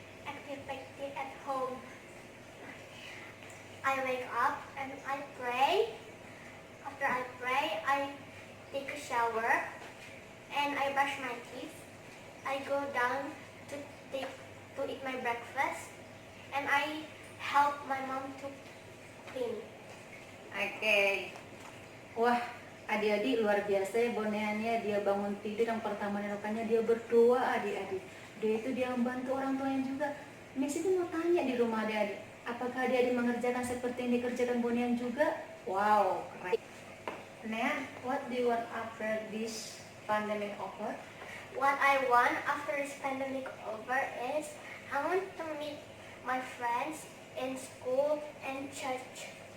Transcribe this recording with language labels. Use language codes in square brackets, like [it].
[en] Activity at home. I wake up and I pray. After I pray, I take a shower and I brush my teeth. I go down to eat my breakfast and I help my mom to clean. Oke. [id] Wah, adik-adik luar biasa ya Boneannya. Dia bangun tidur yang pertama dilakukannya dia berdoa adik-adik. Dia itu dia membantu orang tuanya juga. Miss itu mau tanya di rumah adik-adik, apakah adik-adik mengerjakan seperti yang dikerjakan Bonean juga? Wow, keren. [en] Nean, what do you want after this pandemic over? What I want after this pandemic over is I want to meet my friends in school and church.